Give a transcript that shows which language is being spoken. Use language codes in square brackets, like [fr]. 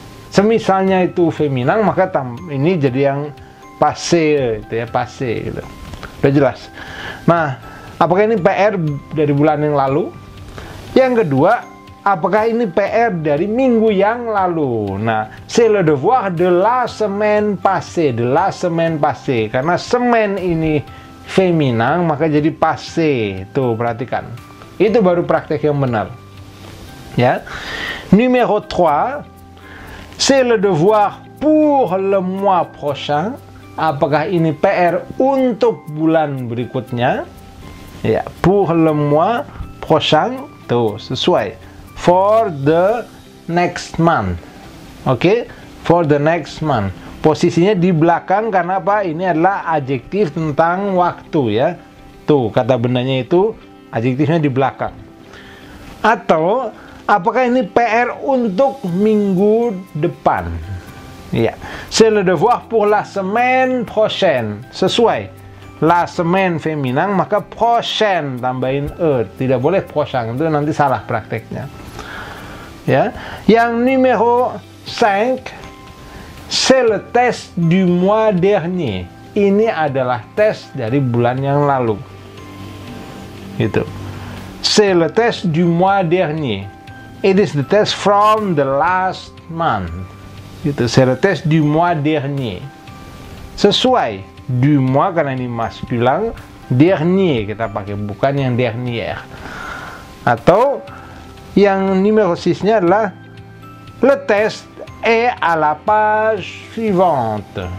[id] Semisalnya itu feminan, maka ini jadi yang passé itu ya, passé gitu. Udah jelas. Nah, apakah ini PR dari bulan yang lalu? Yang kedua, apakah ini PR dari minggu yang lalu? [fr] Nah, c'est le devoir de la semaine passée, de la semaine passée. [id] Karena semaine ini feminan, maka jadi passé. Tuh, perhatikan. Itu baru praktek yang benar. Ya. [fr] Numéro 3, c'est le devoir pour le mois prochain. [id] Apakah ini PR untuk bulan berikutnya? [fr] Ya, pour le mois prochain, [id] tuh sesuai. [en] For the next month. Oke, for the next month. [id] Posisinya di belakang karena apa? Ini adalah adjektif tentang waktu ya. Tuh, kata bendanya itu adjektifnya di belakang. Atau apakah ini PR untuk minggu depan? [fr] Ya, c'est le devoir pour la semaine prochaine. [id] Sesuai. La semaine feminan, maka prochaine tambahin e. Tidak boleh prochain, itu nanti salah prakteknya. Ya. Yang [fr] numéro 5, c'est le test du mois dernier. [id] Ini adalah tes dari bulan yang lalu. Gitu. [fr] C'est le test du mois dernier. [en] It is the test from the last month. [id] Gitu, [fr] c'est le test du mois dernier. [id] Sesuai, [fr] du mois [id] karena ini maskulin, [fr] dernier [id] kita pakai, bukan yang [fr] dernière. [id] Atau yang numéro 6-nya adalah [fr] le test est à la page suivante.